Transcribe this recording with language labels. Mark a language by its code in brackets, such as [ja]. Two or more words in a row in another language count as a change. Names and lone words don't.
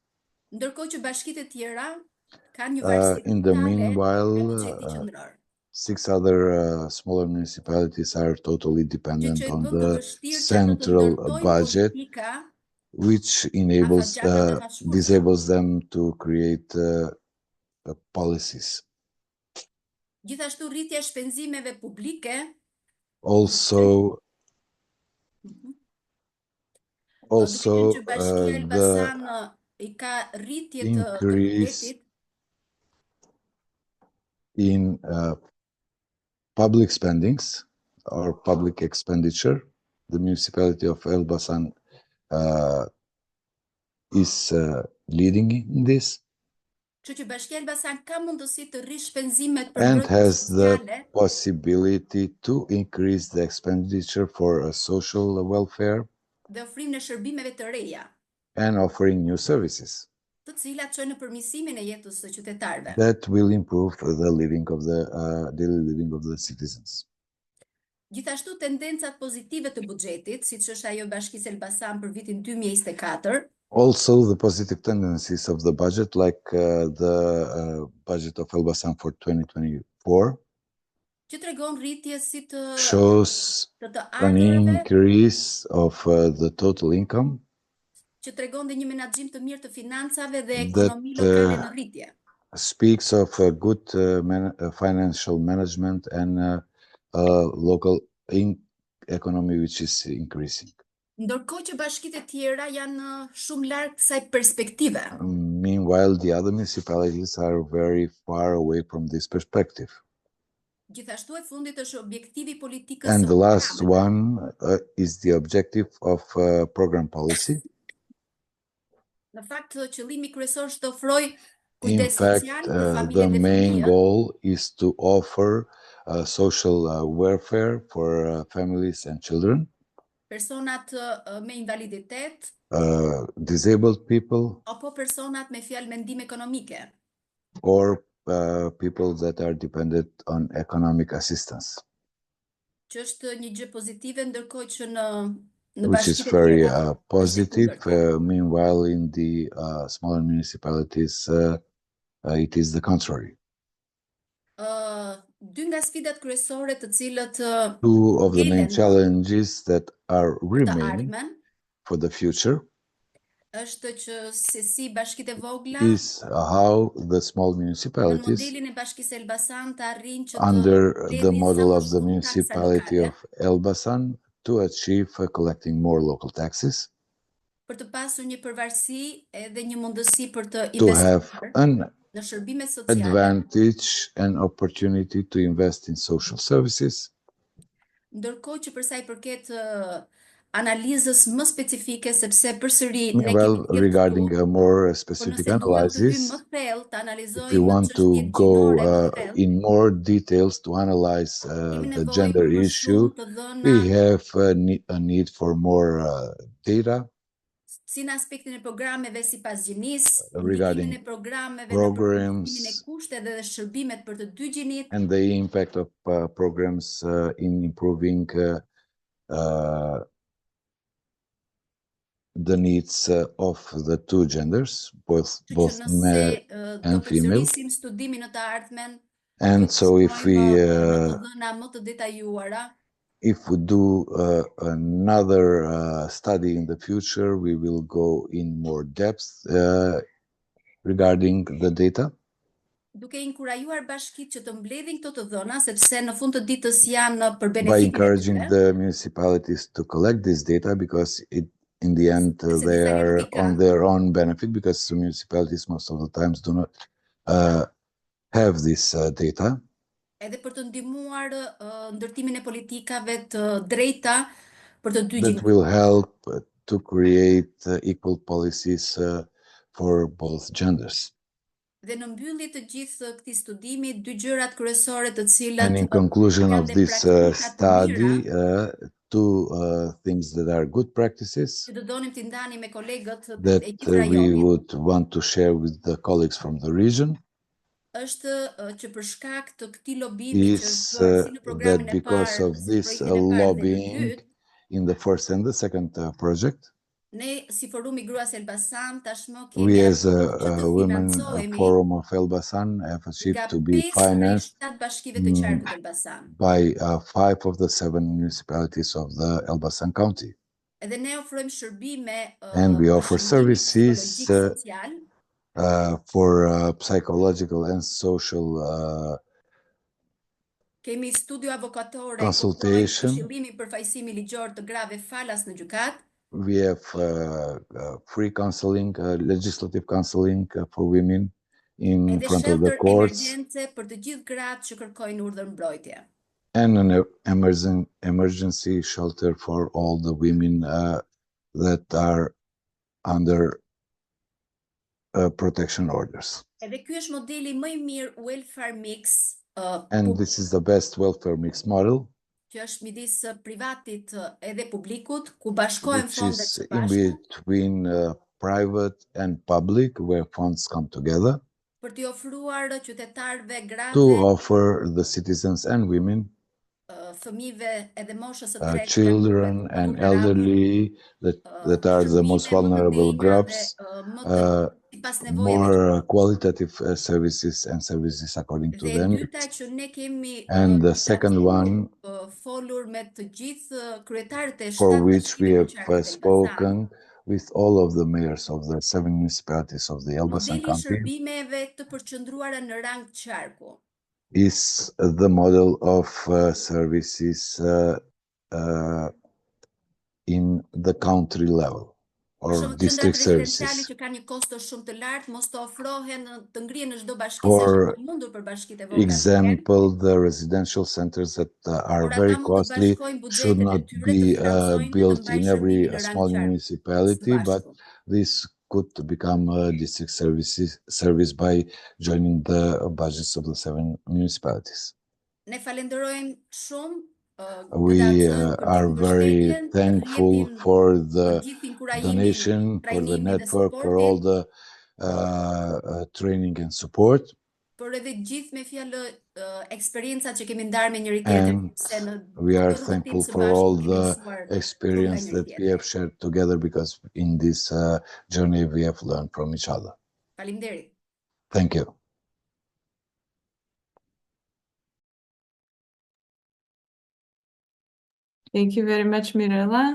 [en] In the meanwhile, 6 other smaller municipalities are totally dependent on the central budget which enables disables them to create policies. [sq] Gjithashtu rritja e shpenzimeve publike [en] Also, [sq] duke qenë që Bashkia e [en] the [sq] Elbasan I ka rritje të [en] increase [sq] buxhetit [en] in public spendings or public expenditure. The municipality of Elbasan is leading in this [sq] Kështu që Bashkia e Elbasan ka mundësi të rrisë shpenzimet për [en] and [sq] mbrojtje [en] has the [sq] sociale [en] possibility to increase the expenditure for social welfare [sq] dhe ofrimin e shërbimeve të reja, [en] and offering new services [sq] të cilat çojnë në përmirësimin e jetës së qytetarëve. [en] that will improve the living of the daily living of the citizens. [sq] Gjithashtu tendencat pozitive të buxhetit, siç është ajo e Bashkisë Elbasan për vitin 2024, [en] Also, the positive tendencies of the budget, like the budget of Elbasan for 2024, [sq] që tregon rritje si të [en] shows [sq] të [en] an [sq] ardhurave, [en] increase of the total income [sq] që tregon dhe një menaxhim të mirë të financave dhe [en] that [sq] ekonomi lokale në rritje. [en] speaks of good financial management and local economy which is increasing. [sq] Ndërkohë që bashkitë e tjera janë shumë larg kësaj perspektive. [en] Meanwhile, the other municipalities are very far away from this perspective. [sq] Gjithashtu e fundit është objektivi politikës [en] And [sq] së [en] the last [sq] programeve. [en] one is the objective of program policy. [sq] Në fakt, qëllimi kryesor është të ofrojë [en] In [sq] kujdes [en] fact, [sq] social për [en] the [sq] familjet dhe [en] main [sq] fëmijët, [en] goal is to offer social welfare for families and children, [sq] personat me invaliditet [en] disabled people, [sq] apo personat me fjalë mendim ekonomike. [en] or people that are dependent on economic assistance, [sq] Që është një gjë pozitive, ndërkohë që në [en] which is [sq] bashkitë e [en] very [sq] tjera është e [en] positive. [sq] kundërta. [en] Meanwhile, in the smaller municipalities, it is the contrary. [sq] Dy nga sfidat kryesore të cilët [en] Two of the main [sq] ngelen [en] challenges that are [sq] për të [en] remaining [sq] ardhmen [en] for the future [sq] është që si bashkitë e vogla [en] is how the small [sq] në [en] municipalities, [sq] modelin e Bashkisë Elbasan të arrijnë që të [en] under the [sq] mbledhin sa [en] model [sq] më [en] of the [sq] shumë taksa [en] municipality [sq] lokale [en] of Elbasan, to achieve collecting more local taxes, [sq] për të pasur një përvarësi edhe një mundësi për të [en] to have [sq] investuar [en] an [sq] në shërbime sociale, [en] advantage and opportunity to invest in social services, [sq] ndërkohë që për sa I përket analizës më specifike, sepse përsëri ne [en] meanwhile, [sq] kemi thirrur [en] regarding [sq] këtu, [en] a more [sq] por [en] specific [sq] nëse duam të hymë më [en] analysis, [sq] thellë, të [en] if we [sq] analizojmë [en] want to [sq] çështjet [en] go [sq] gjinore më thellë, [en] in more details to analyze [sq] kemi [en] the [sq] nevojë [en] gender [sq] për më [en] issue, [sq] shumë të dhëna [en] we have a need for more data [sq] si në aspektin e programeve sipas gjinisë, ndikimin [en] regarding [sq] e programeve në përmirësimin e [en] programs [sq] kushteve dhe shërbimet për të dy gjinit, [en] and the impact of programs in improving the needs of the two genders, both [sq] që nëse [en] male [sq] do [en] and [sq] të [en] female. [sq] përsërisim studimin në të ardhmen, [en] And so if we [sq] në të dhëna më të detajuara, [en] do another study in the future, we will go in more depth regarding the data, [sq] duke inkurajuar bashkitë që të mbledhin këto të dhëna, sepse në fund të ditës janë për [en] by [sq] benefitin e [en] encouraging [sq] tyre. [en] the municipalities to collect this data, because in the end [sq] Se [en] they [sq] disa nga [en] are [sq] nuk I ka. [en] on their own benefit, because the municipalities most of the times do not have this data, [sq] Edhe për të ndihmuar ndërtimin e politikave të drejta për të dy [en] that [sq] gjinit. [en] will help to create equal policies for both genders. [sq] Dhe në mbyllje të gjithë këtij studimi, dy gjërat kryesore të cilat [en] And in conclusion [sq] janë [en] of [sq] dhe [en] this [sq] praktika të [en] study, [sq] mira, [en] two things that are good practices [sq] që do donim t'i ndanim me kolegët [en] that [sq] e gjithë [en] we [sq] rajonit, [en] would want to share with the colleagues from the region [sq] është që për shkak të këtij lobimi që [en] is [sq] është bërë si në programin [en] that [sq] e [en] because [sq] parë, [en] of [sq] si [en] this [sq] projektin e parë dhe në [en] lobbying [sq] dytë, [en] in the first and the second project, [sq] ne si Forumi Gruas Elbasan tashmë [en] we [sq] kemi [en] as [sq] arritur që të [en] Women [sq] financohemi [en] Forum of Elbasan have achieved [sq] nga [en] to be [sq] 5 prej [en] financed [sq] 7 bashkive të qarkut Elbasan. [en] by 5 of the 7 municipalities of the Elbasan County. [sq] Edhe ne ofrojmë shërbime [en] and we offer [sq] përshëndimi [en] services [sq] psikologjik social [en] for psychological and social [sq] Kemi studio avokatore ku [en] consultation. [sq] këshillimi për fajsimi ligjor të grave falas në gjykat. [en] We have free counseling, legislative counseling for women in [sq] Edhe [en] front of the shelter courts, [sq] emergjence për të gjithë gratë që kërkojnë urdhër mbrojtje. [en] and an emergency shelter for all the women that are under protection orders. [sq] Edhe ky është modeli më i mirë [en] welfare mix And this is the best welfare mix model, [sq] që është midis privatit edhe publikut, ku bashkohen [en] which [sq] fondet [en] is [sq] së [en] in [sq] bashku [en] between private and public, where funds come together [sq] për t'i ofruar qytetarëve [en] to [sq] grave, [en] offer the citizens and women, [sq] fëmijëve edhe moshës së tretë, [en] children and elderly that are the most vulnerable groups, more qualitative services and services according to [sq] Dhe [en] them. [sq] dyta që ne kemi [en] And the second one, [sq] folur me të gjithë kryetarët e [en] for [sq] shtatë [en] which we have [sq] bashkimeve [en] spoken with all of the mayors of the 7 municipalities of the Elbasan [sq] modeli i [en] County, [sq] shërbimeve të përqendruara në rang qarku. [en] is the model of services in the country level or district services. [sq] Që kanë një kosto shumë të lartë, mos të ofrohen të ngrihen në çdo bashki, [en] For [sq] mundur për bashkitë e vogla. [en] example, the residential centers that are very costly should not be built in every small municipality, but this could become a district service by joining the budgets of the 7 municipalities. [sq] Ne falenderojmë shumë. [en] We are very thankful for the donation, for the network, for all the training and support. [sq] Por edhe gjithë me fjalë eksperiencat që kemi ndarë me njëri tjetrin. [en] We are thankful for all the experience that we have shared together, because in this journey we have learned from each other. [sq] Faleminderit. [en] Thank you. Thank you very much, Mirela.